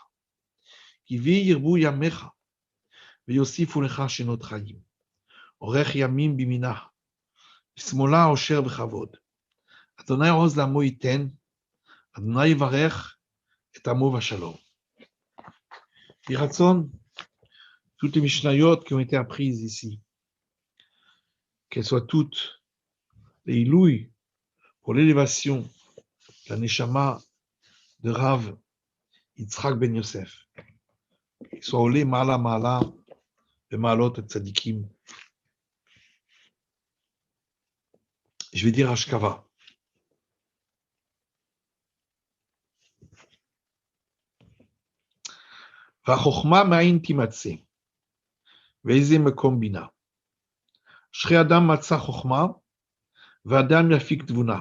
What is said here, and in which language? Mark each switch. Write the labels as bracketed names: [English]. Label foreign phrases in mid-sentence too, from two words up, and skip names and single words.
[Hebrew] כי בי ירבו ימיך, ויוסיפו לך שנות חיים. אורך ימים בימינה, בשמאלה עושר וכבוד. אדוני עוז לעמו ייתן, אדוני יברך את עמו בשלום. יהי רצון, [French] toutes les mishnayot qui ont été apprises ici, qu'elles soient toutes les ilouïs pour l'élévation de la neshama de Rav Yitzhak ben Yosef. soit [Hebrew] עולה מעלה מעלה במעלות הצדיקים. [French] Je vais dire השכבה. [Hebrew] והחוכמה מאין תימצא, ואיזה מקום בינה. אשרי אדם מצא חוכמה, ואדם יפיק תבונה.